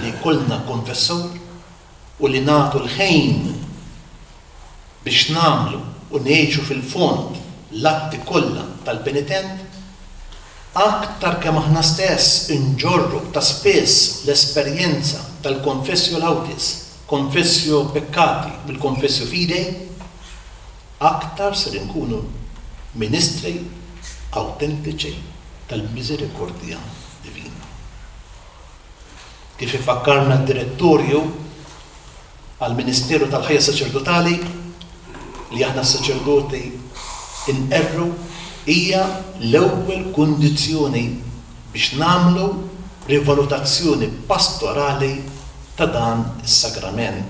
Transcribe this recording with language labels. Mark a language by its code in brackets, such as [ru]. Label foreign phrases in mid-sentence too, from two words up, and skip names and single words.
[mt] li jkollna konfessur u li nagħtu l-ħejn biex nagħmlu u ngħixu fil-fond l-atti kollha tal-penitent, aktar kemm aħna stess inġorru ta' spess l-esperjenza tal- [la] confessio laudes, confessio peccati [mt] bil- [la] confessio fidei, [mt] aktar ser inkunu ministri autentiċi tal-miżerikordja divina. Kif ifakkarna d-direttorju għal-Ministeru tal-Ħajja Saċerdotali li aħna s-saċerdoti inqerru hija l-ewwel kundizzjoni biex nagħmlu rivalutazzjoni pastorali ta' dan is-sagrament.